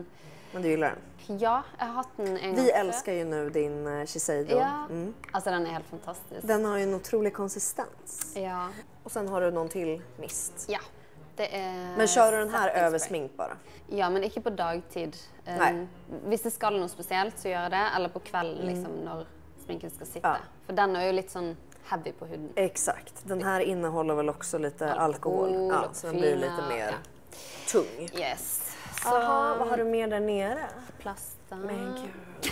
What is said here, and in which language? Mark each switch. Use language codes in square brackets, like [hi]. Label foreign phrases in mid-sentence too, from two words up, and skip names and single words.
[sv] Men du gillar den. ja, jag har haft den en gång. Vi älskar ju nu din Shiseido. Ja, alltså den är helt fantastisk. Den har ju en otrolig konsistens. Ja. Och sen har du någon till mist. Ja. Det är Men kör du den här setting över spray. smink bara? Ja, men inte på dagtid. Nej. [no] Hvis det skal [sv] något speciellt så gör jag det. Eller på kvällen liksom, när sminken ska sitta. Ja. För den är ju lite sån heavy på huden. Exakt. Den här innehåller väl också lite alkohol. Ja, och så den blir fina, lite mer ja. tung. Yes. Så Jaha, vad har du mer där nere? plastar. Men gud,